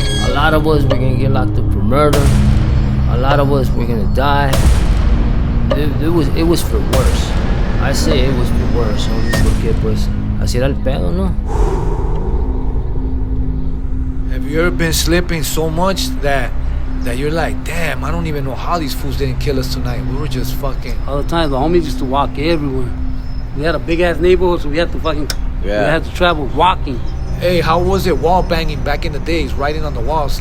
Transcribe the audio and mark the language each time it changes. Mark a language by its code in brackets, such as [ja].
[en] A lot of us were gonna get locked up for murder. A lot of us were gonna die. It was for worse. I say it was for worse, homie. [es] Porque pues así era el pedo, ¿no? [en] Have you ever been slipping so much that you're like, damn, I don't even know how these fools didn't kill us tonight. We were just fucking... All the time, the homies used to walk everywhere. We had a big-ass neighborhood, so we had to fucking... We had to travel walking. Hey, how was it wall banging back in the days, writing on the walls?